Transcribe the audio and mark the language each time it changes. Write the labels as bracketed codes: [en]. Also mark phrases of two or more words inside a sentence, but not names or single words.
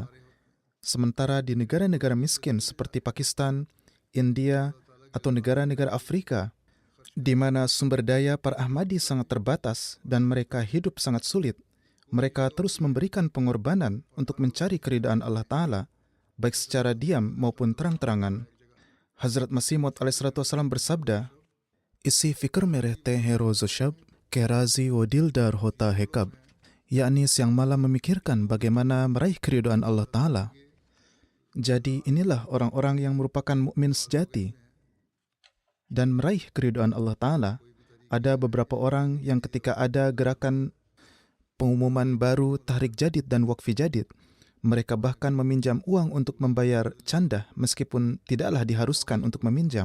[id] Sementara di negara-negara miskin seperti Pakistan, India, atau negara-negara Afrika, di mana sumber daya para Ahmadi sangat terbatas dan mereka hidup sangat sulit, mereka terus memberikan pengorbanan untuk mencari keridaan Allah Ta'ala, baik secara diam maupun terang-terangan. Hazrat Masih Maud alaihissalam bersabda, [ur] "اسی فکر میں رہتے ہیں روز شب، کہ راضی و دلدار ہوتا ہے کب." [id] Yakni siang malam memikirkan bagaimana meraih keridaan Allah Ta'ala. Jadi inilah orang-orang yang merupakan mukmin sejati dan meraih keridaan Allah Ta'ala. Ada beberapa orang yang ketika ada gerakan pengumuman baru Tahrik Jadid dan Waqfi Jadid, mereka bahkan meminjam uang untuk membayar canda meskipun tidaklah diharuskan untuk meminjam.